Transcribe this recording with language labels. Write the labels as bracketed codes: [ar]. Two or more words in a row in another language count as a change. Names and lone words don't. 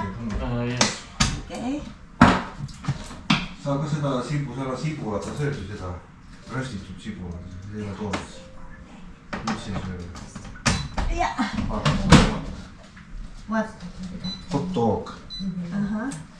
[en] Yes. Okay. [et] saad ka seda sibu, seal on sibu, vaata söödu seda röstitud sibu, selline toodud. mis siin sööb? [en] Yeah. What? Hot dog. Uh-huh.